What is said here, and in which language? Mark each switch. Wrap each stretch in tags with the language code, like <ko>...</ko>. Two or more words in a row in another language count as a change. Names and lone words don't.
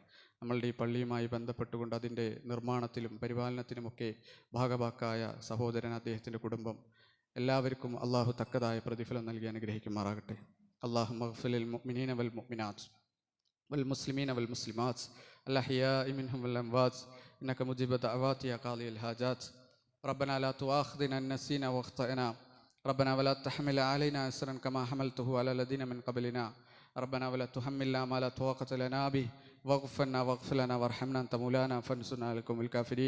<ml>നമ്മളുടെ ഈ പള്ളിയുമായി ബന്ധപ്പെട്ടുകൊണ്ട് അതിൻ്റെ നിർമ്മാണത്തിലും പരിപാലനത്തിലുമൊക്കെ ഭാഗഭാക്കായ സഹോദരൻ, അദ്ദേഹത്തിൻ്റെ കുടുംബം, എല്ലാവർക്കും അല്ലാഹു തക്കതായ പ്രതിഫലം നൽകി അനുഗ്രഹിക്കുമാറാകട്ടെ.</ml> <ar>اللهم اغفر للمؤمنين والمؤمنات والمسلمين والمسلمات الأحياء منهم والأموات إنك مجيب دعوات يا قاضي الحاجات. ربنا لا تؤاخذنا إن نسينا واخطأنا. ربنا ولا تحمل علينا إصرا كما حملته على الذين من قبلنا. ربنا ولا تحملنا ما لا طاقة لنا به واغفر لنا وارحمنا أنت مولانا فانصرنا على القوم الكافرين.</ar>